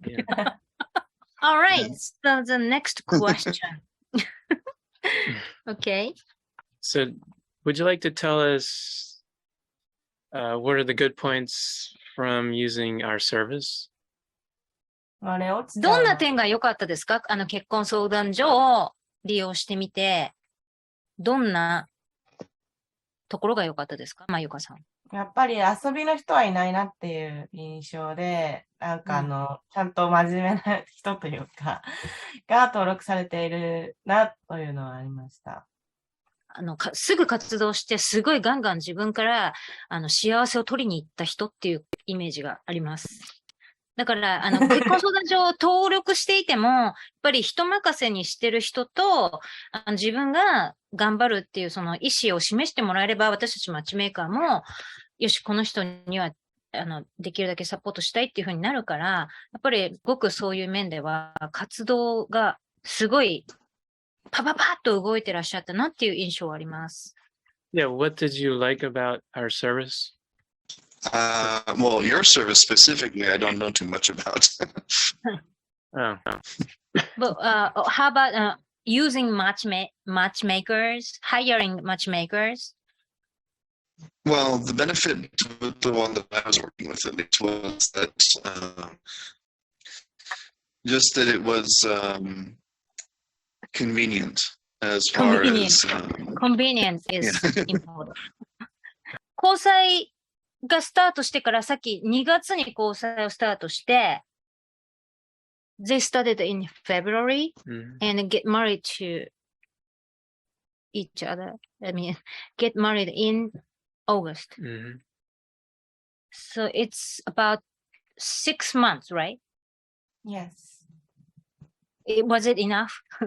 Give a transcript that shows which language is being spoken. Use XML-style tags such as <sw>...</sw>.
<en>Yeah. All right. So the next question. Okay. So, would you like to tell us what are the good points from using our service?</en> <ja>あれ、落ちちゃどんなうな。点が良かったですか？結婚相談所を利用してみて、どんなところが良かったですか？まゆかさん。やっぱり遊びの人はいないなっていう印象で、なんかちゃんと真面目な人というか、が登録されているなというのはありました。すぐ活動して、すごいガンガン自分から、幸せを取りに行った人っていうイメージがあります。だから、結婚相談所を登録していても、やっぱり人任せにしてる人と、自分が頑張るっていうその意思を示してもらえれば、私たちマッチメーカーも、よし、この人には、できるだけサポートしたいっていう風になるから、やっぱりごくそういう面では、活動がすごい、パパパッと動いてらっしゃったなっていう印象はあります。</ja> <en>Yeah, what did you like about our service? Well, your service specifically, I don't know too much about. Oh, But how about using matchmakers, hiring matchmakers? Well, the benefit with the one that I was working with at least was that just that it was convenient as far as Convenience is Yeah. important.</en> <ja>交際がスタートしてからさっき2月に交際をスタートして、</ja> <en>they started in February mhm. and get married to each other. I mean, get married in August. Mhm. So it's about 6 months, right? Yes. Was it enough?</en>